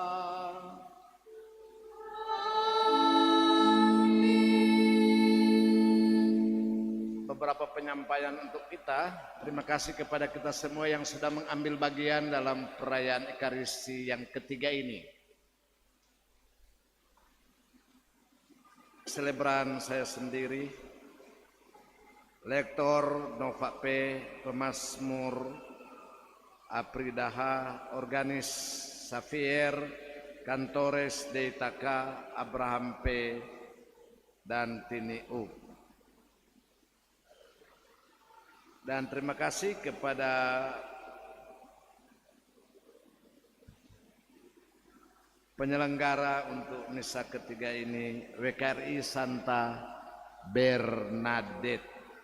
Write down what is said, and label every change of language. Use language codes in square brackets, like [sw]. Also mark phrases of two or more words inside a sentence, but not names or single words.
[id] Beberapa penyampaian untuk kita. Terima kasih kepada kita semua yang sudah mengambil bagian dalam perayaan Ekaristi yang ketiga ini. Selebran saya sendiri, Lektor Nova P, Pemasmur Apridaha, Organis Xavier, Kantores Deitaka, Abraham P, dan Tini U. Dan terima kasih kepada penyelenggara untuk misa ketiga ini, WKRI Santa Bernadette,